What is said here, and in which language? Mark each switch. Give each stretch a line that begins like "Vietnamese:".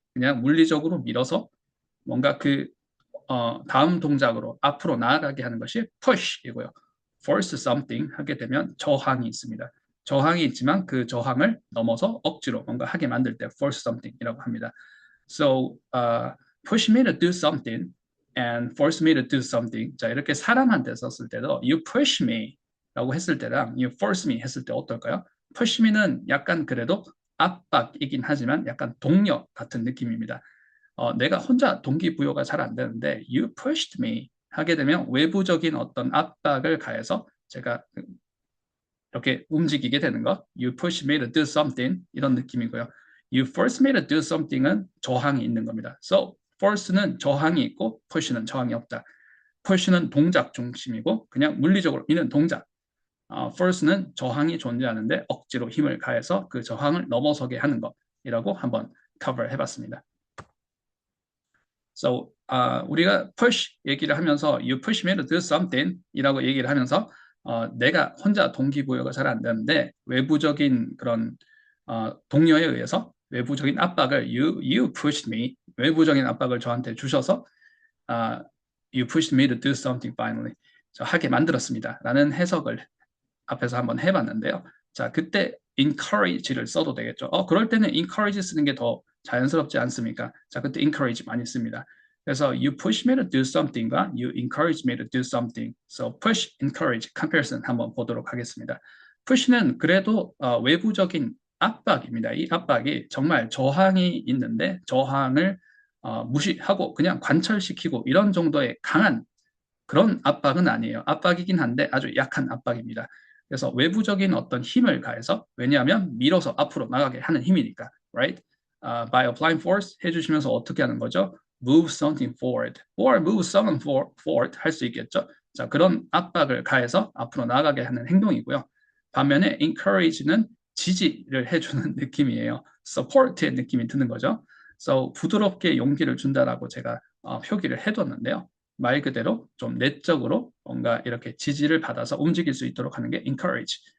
Korean: 그냥 물리적으로 밀어서 뭔가 그 다음 동작으로 앞으로 나아가게 하는 것이 push이고요.
English: force something
Korean: 하게 되면 저항이 있습니다. 저항이 있지만 그 저항을 넘어서 억지로 뭔가 하게 만들 때 force something이라고 합니다.
English: So, push me to do something and force me to do something.
Korean: 자, 이렇게 사람한테 썼을 때도
English: you push me
Korean: 라고 했을 때랑
English: you force me
Korean: 했을 때 어떨까요? push me는 약간 그래도 압박이긴 하지만 약간 동력 같은 느낌입니다. 내가 혼자 동기부여가 잘 안 되는데
English: you pushed me
Korean: 하게 되면 외부적인 어떤 압박을 가해서 제가 이렇게 움직이게 되는 것.
English: You push me to do something
Korean: 이런 느낌이고요.
English: You force me to do something은
Korean: 저항이 있는 겁니다.
English: So
Korean: force는 저항이 있고 push는 저항이 없다. push는 동작 중심이고 그냥 물리적으로 미는 동작. force는 저항이 존재하는데 억지로 힘을 가해서 그 저항을 넘어서게 하는 것이라고 한번 cover 해봤습니다. So 우리가 push 얘기를 하면서
English: you push me to do something
Korean: 이라고 얘기를 하면서 내가 혼자 동기부여가 잘 안 되는데 외부적인 그런 동료에 의해서 외부적인 압박을 you pushed me 외부적인 압박을 저한테 주셔서
English: you pushed me to do something finally
Korean: 하게 만들었습니다. 라는 해석을 앞에서 한번 해봤는데요. 자, 그때 encourage를 써도 되겠죠. 그럴 때는 encourage 쓰는 게 더 자연스럽지 않습니까? 자, 그때 encourage 많이 씁니다. 그래서
English: you push me to do something과 you encourage me to do something. So push, encourage, comparison
Korean: 한번 보도록 하겠습니다. push는 그래도 외부적인 압박입니다. 이 압박이 정말 저항이 있는데 저항을 무시하고 그냥 관철시키고 이런 정도의 강한 그런 압박은 아니에요. 압박이긴 한데 아주 약한 압박입니다. 그래서 외부적인 어떤 힘을 가해서 왜냐하면 밀어서 앞으로 나가게 하는 힘이니까,
English: right? By applying force
Korean: 해주시면서 어떻게 하는 거죠?
English: Move something forward or move someone forward
Korean: 할 수 있겠죠. 자, 그런 압박을 가해서 앞으로 나가게 하는 행동이고요. 반면에 encourage는 지지를 해주는 느낌이에요. support의 느낌이 드는 거죠. So 부드럽게 용기를 준다라고 제가 표기를 해뒀는데요. 말 그대로 좀 내적으로 뭔가 이렇게 지지를 받아서 움직일 수 있도록 하는 게 encourage.